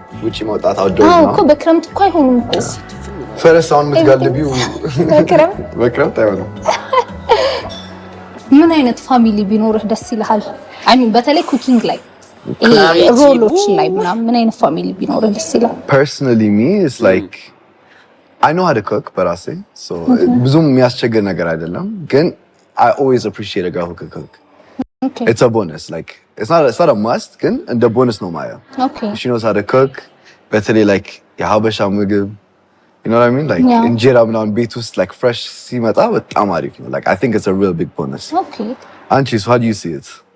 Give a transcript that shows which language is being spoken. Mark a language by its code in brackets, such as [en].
[am] ውጪ መውጣት outdoors ነው። እኮ በክረምት እኮ አይሆንም እኮ። ፈረስ አሁን የምትጋልቢው በክረምት አይሆንም። ምን አይነት ፋሚሊ ቢኖርህ ደስ ይልሃል? አይ ሚን በተለይ ኩኪንግ ላይ ሮሎች ላይ ምን አይነት ፋሚሊ ቢኖርህ ደስ ይልሃል? [en] Personally me it's like I know how to cook [am] በራሴ [en] so ብዙም የሚያስቸግር ነገር አይደለም [am] ግን [en] I always appreciate a girl who can cook. Okay. It's a bonus like it's not a must [am] ግን እንደ ቦነስ ነው ማየው. [en] Okay. She knows how to cook. [am] በተለይ like የሀበሻ ምግብ [en] you know what I mean like [am] እንጀራ ምናምን ቤት ውስጥ [en] like fresh [am] ሲመጣ በጣም አሪፍ ነው. [en] Like I think it's a real big bonus. Okay. Anchi, so how do you see it?